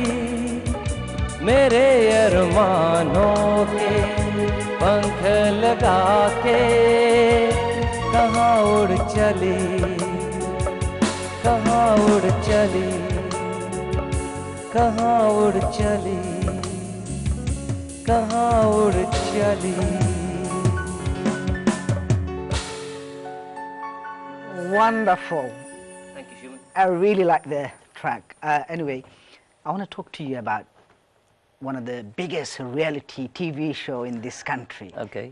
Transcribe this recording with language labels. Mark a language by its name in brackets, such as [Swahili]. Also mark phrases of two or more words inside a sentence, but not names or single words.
[Hindi] मेरे अरमानों के पंख लगा के कहाँ उड़ चली कहाँ उड़ चली कहाँ उड़ चली कहाँ उड़ चली [English] Wonderful. I really like the track. Anyway, I want to talk to you about one of the biggest reality TV show in this country. Okay.